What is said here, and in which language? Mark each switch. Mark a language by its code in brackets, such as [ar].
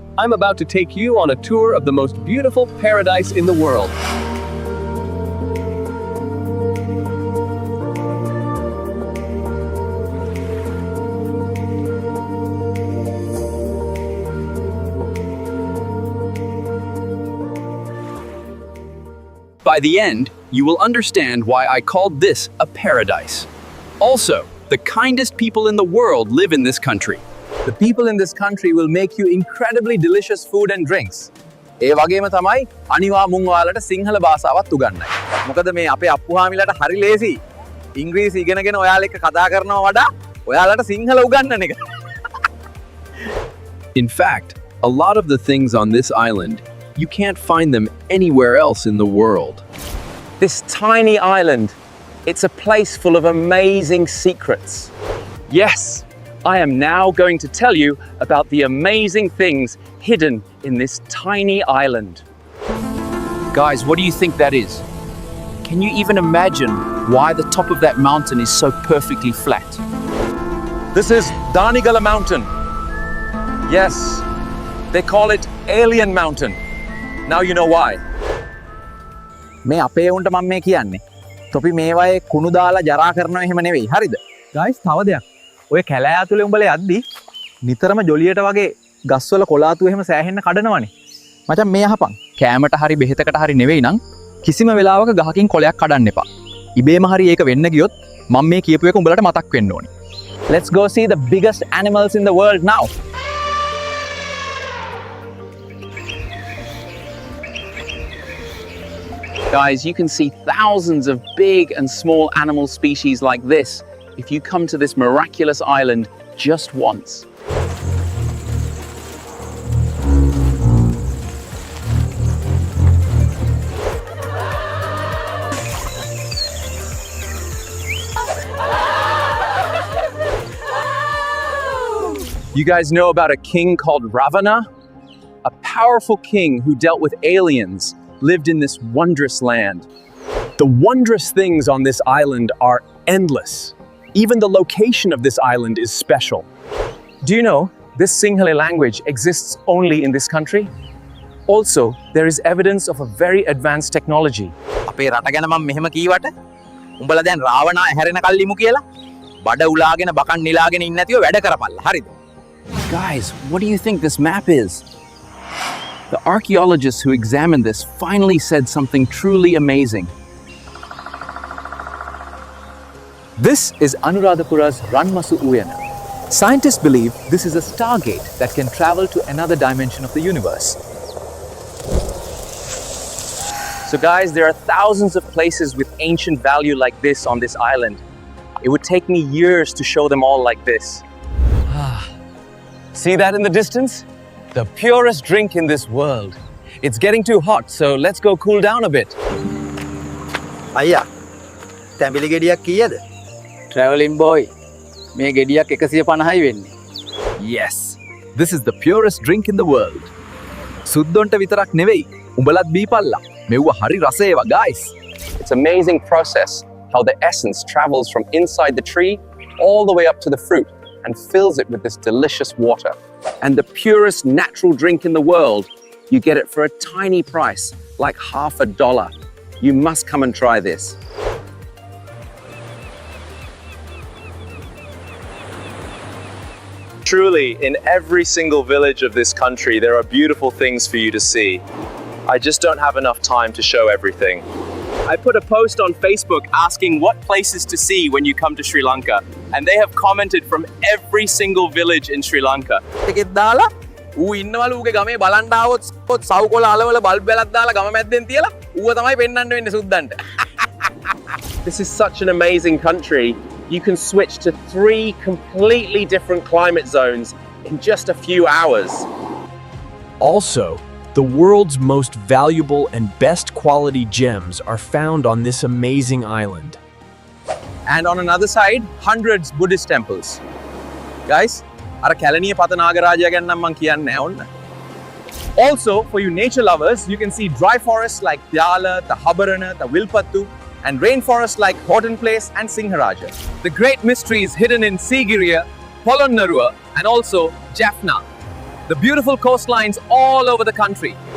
[en] I'm about to take you on a tour of the most beautiful paradise in the world. By the end, you will understand why I called this a paradise. Also, the kindest people in the world live in this country. The people in this country will make you incredibly delicious food and drinks. [si] ඒ වගේම තමයි අනිවා මුන් ඔයාලට සිංහල භාෂාවත් උගන්වයි. මොකද මේ අපේ අප්පුහාමිලට හරි ලේසි. ඉංග්‍රීසි ඉගෙනගෙන ඔයාලා එක්ක කතා කරනවා වඩා ඔයාලට සිංහල උගන්වන එක. [en] In fact, a lot of the things on this island, you can't find them anywhere else in the world. This tiny island, it's a place full of amazing secrets. Yes, I am now going to tell you about the amazing things hidden in this tiny island. Guys, what do you think that is? Can you even imagine why the top of that mountain is so perfectly flat? This is Danigala Mountain. Yes, they call it Alien Mountain. Now you know why. [si] මේ අපේ උන්ට මම මේ කියන්නේ. තොපි මේවායේ කුණු දාලා ජරා කරනවා එහෙම නෙවෙයි. හරිද? Guys, තව දෙයක්. ඔය කැලෑ ඇතුලේ උඹලා යද්දි නිතරම ජොලියට වගේ ගස්වල කොලාතු එහෙම සෑහෙන්න කඩනවනේ. මචං මේ අහපන්. කෑමට හරි බෙහෙතකට හරි නෙවෙයි නම් කිසිම වෙලාවක ගහකින් කොලයක් කඩන්න එපා. ඉබේම හරි ඒක වෙන්න ගියොත් මම මේ කියපු එක උඹලට මතක් වෙන්න ඕනේ. [en] Let's go see the biggest animals in the world now. Guys, you can see thousands of big and small animal species like this if you come to this miraculous island just once. You guys know about a king called Ravana? A powerful king who dealt with aliens lived in this wondrous land. The wondrous things on this island are endless. Even the location of this island is special. Do you know this Sinhala language exists only in this country? Also, there is evidence of a very advanced technology. [si] අපේ රට ගැන මම මෙහෙම කීවට උඹලා දැන් රාවණා හැරෙන කල්ලිමු කියලා බඩ උලාගෙන බකන් නිලාගෙන ඉන්නේ නැතිව වැඩ කරපල්ලා. හරිද? [en] Guys, what do you think this map is? The archaeologists who examined this finally said something truly amazing. This is Anuradhapura's Ranmasu Uyana. Scientists believe this is a stargate that can travel to another dimension of the universe. So guys, there are thousands of places with ancient value like this on this island. It would take me years to show them all like this. See that in the distance? The purest drink in this world. It's getting too hot, so let's go cool down a bit. [si] අයියා තැඹිලි ගෙඩියක් කීයද? Traveling boy, මේ ගෙඩියක් 150යි වෙන්නේ. [en] Yes, this is the purest drink in the world. [si] සුද්දොන්ට විතරක් නෙවෙයි. උඹලත් බීපල්ලා. මෙව්ව හරි රසේවා guys. [en] It's an amazing process how the essence travels from inside the tree all the way up to the fruit and fills it with this delicious water. And the purest natural drink in the world, you get it for a tiny price, like $1/2. You must come and try this. Truly, in every single village of this country, there are beautiful things for you to see. I just don't have enough time to show everything. I put a post on Facebook asking what places to see when you come to Sri Lanka, and they have commented from every single village in Sri Lanka. [si] එකෙත් දාලා ඌ ඉන්නවලු ඌගේ ගමේ බලන්න ආවොත් සව් කොළ Alawala bulb එකක් දාලා ගම මැද්දෙන් තියලා ඌව තමයි පෙන්වන්න වෙන්නේ සුද්දන්ට. [en] This is such an amazing country. You can switch to 3 completely different climate zones in just a few hours. Also, the world's most valuable and best quality gems are found on this amazing island. And on another side, hundreds Buddhist temples. [si] Guys, අර කැලණිය පත නාගරාජයා ගැන නම් මං කියන්නේ නැහැ ඔන්න. [en] Also, for you nature lovers, you can see dry forests like Pyala, the Habarana, the Vilpattu, and rainforests like Horton Place and Singharaja. The great mysteries hidden in Sigiriya Polonnaruwa, and also Jaffna. The beautiful coastlines all over the country.